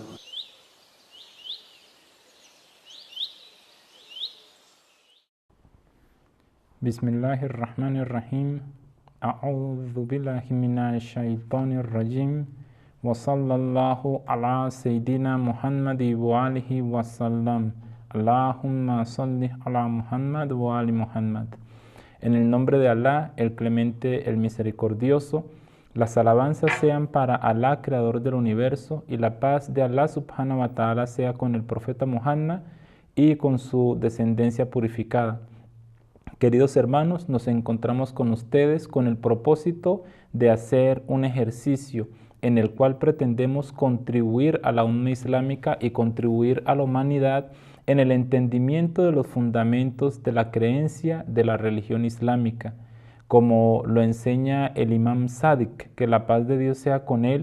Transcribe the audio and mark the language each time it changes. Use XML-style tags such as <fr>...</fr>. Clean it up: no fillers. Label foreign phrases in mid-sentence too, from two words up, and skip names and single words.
<ar>بسم الله الرحمن الرحيم. أعوذ بالله من الشيطان الرجيم وصلى الله على سيدنا محمد وآله وسلم. اللهم صل على محمد وآل محمد.</ar> <es>En el nombre de Alá, el clemente, el misericordioso, las alabanzas sean para Alá, creador del universo, y la paz de Alá</es> <ar>سبحانه وتعالى</ar> <es>sea con el profeta Muhammad y con su descendencia purificada. Queridos hermanos, nos encontramos con ustedes con el propósito de hacer un ejercicio en el cual pretendemos contribuir a la umma islámica y contribuir a la humanidad en el entendimiento de los fundamentos de la creencia de la religión islámica, como lo enseña el Imam Sadiq, que la paz de Dios sea con él.</es>